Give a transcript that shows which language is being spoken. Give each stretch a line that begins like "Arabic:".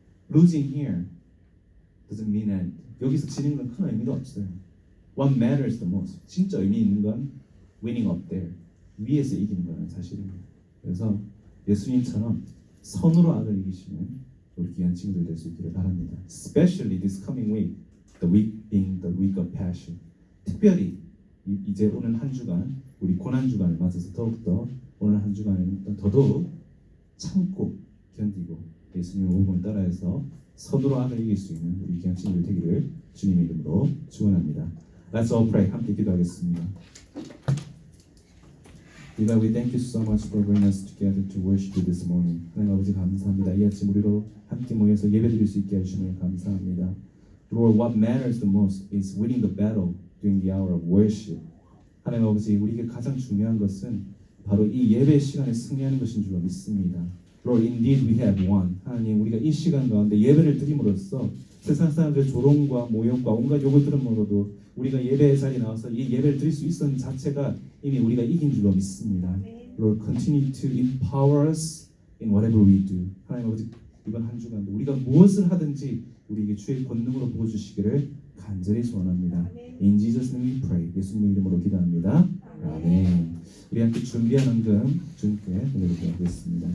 English: Losing here doesn't mean that
Korean: 여기서 지는 건 큰 의미가 없어요.
English: What matters the most,
Korean: 진짜 의미 있는 건
English: winning up there,
Korean: 위에서 이기는 거라는 사실입니다. 그래서 예수님처럼 선으로 악을 이기시는 우리 귀한 친구들 될 수 있기를 바랍니다.
English: Especially this coming week, the week being the week of passion.
Korean: 특별히 이제 오는 한 주간, 우리 고난 주간을 맞아서 더욱더 오늘 한 주간에는 더더욱 참고 견디고 예수님의 모범을 따라해서 선으로 악을 이길 수 있는 우리 귀한 친구들 되기를 주님의 이름으로 축원합니다.
English: Let's all pray.
Korean: 함께 기도하겠습니다.
English: Dear God, we thank you so much for bringing us together to worship you this morning.
Korean: 하나님 아버지 감사합니다. 이 아침 우리로 함께 모여서 예배드릴 수 있게 해주시면 감사합니다.
English: Lord, what matters the most is winning the battle during the hour of worship.
Korean: 하나님 아버지, 우리에게 가장 중요한 것은 바로 이 예배 시간에 승리하는 것인 줄로 믿습니다.
English: Lord, indeed we have won.
Korean: 하나님, 우리가 이 시간 가운데 예배를 드림으로써 세상 사람들의 조롱과 모욕과 온갖 욕을 들음으로도 우리가 예배의 자리에 나와서 이 예배를 드릴 수 있었는 자체가 이미 우리가 이긴 줄로 믿습니다.
English: Lord, continue to empower us in whatever we do.
Korean: 하나님 아버지, 이번 한 주간도 우리가 무엇을 하든지 우리에게 주의 권능으로 부어주시기를 간절히 소원합니다.
English: In Jesus' name we pray.
Korean: 예수님의 이름으로 기도합니다. 아멘. 우리 함께 준비한 헌금 주님께 드리도록 하겠습니다.